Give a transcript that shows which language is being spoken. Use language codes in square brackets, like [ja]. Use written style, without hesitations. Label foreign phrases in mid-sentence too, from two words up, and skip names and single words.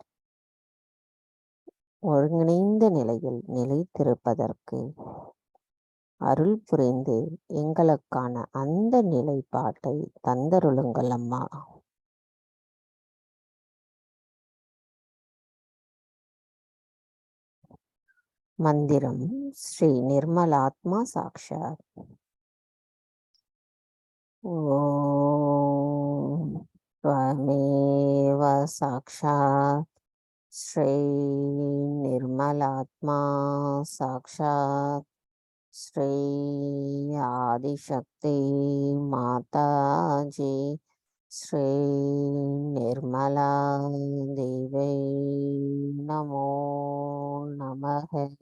[ta] ஒருங்கிணைந்த நிலையில் நிலைத்திருப்பதற்கு அருள் புரிந்து எங்களுக்கான அந்த நிலைப்பாட்டை தந்தருளுங்கள் அம்மா. மந்திரம் ஸ்ரீ நிர்மலாத்மா சாக்ஷாத். [sa] ஓம் त्वमेव साक्षात् श्री निर्मलात्मा साक्षात् श्री आदिशक्ति माताजी श्री निर्मला देवी नमो नमः.